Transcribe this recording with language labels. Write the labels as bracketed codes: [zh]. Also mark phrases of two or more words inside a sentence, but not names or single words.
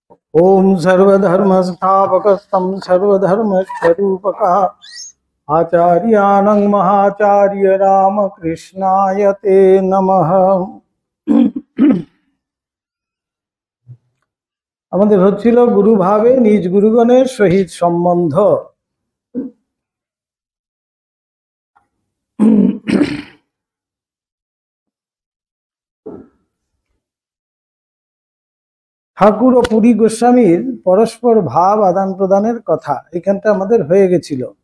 [sa] ओम सर्वधर्म स्थापकस्तं सर्वधर्मस्वरूपकः आचार्यानं महाचार्य रामकृष्णाय ते नमः। [bn] আমাদের হচ্ছিল গুরু ভাবে নিজ গুরুগণের সহিত সম্বন্ধ। ঠাকুর ও পুরী গোস্বামীর পরস্পর ভাব আদান প্রদানের কথা এখানটা আমাদের হয়ে গেছিল।